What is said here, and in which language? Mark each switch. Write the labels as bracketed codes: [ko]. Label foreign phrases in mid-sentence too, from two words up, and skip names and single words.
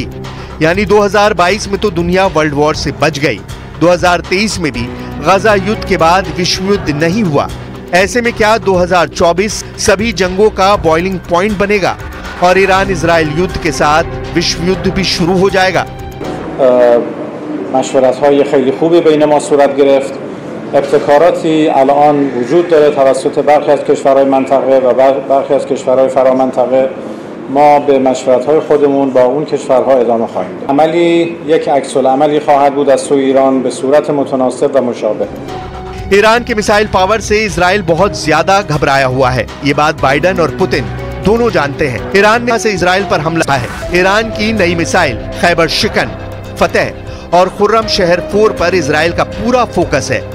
[hi] यानी 2022 में तो दुनिया [en] world war [hi] से बच गई, 2023 में भी गजा युद्ध के बाद विश्व युद्ध नहीं हुआ। ऐसे में क्या 2024 सभी जंगों का [en] boiling point [hi] बनेगा और ईरान इजराइल युद्ध के साथ विश्व युद्ध भी शुरू हो जाएगा? [fa] مشورت‌های خیلی خوبی بین ما صورت گرفت. ابتکاراتی الان وجود داره توسط برخی از کشورهای منطقه و برخی از کشورهای فرامنطقه. ما به مشورت‌های خودمون با اون کشورها ادامه خواهیم داد. عملی یک عکس‌العملی خواهد بود از سوی ایران به صورت متناسب و مشابه. [hi] ईरान के [en] missile power [hi] से इजराइल बहुत ज्यादा घबराया हुआ है। ये बात बाइडेन और पुतिन दोनों जानते हैं। ईरान ने से इजराइल पर हमला है। ईरान की नई मिसाइल खैबर शिकन, फतेह और खुर्रम शहर 4 पर इजराइल का पूरा फोकस है।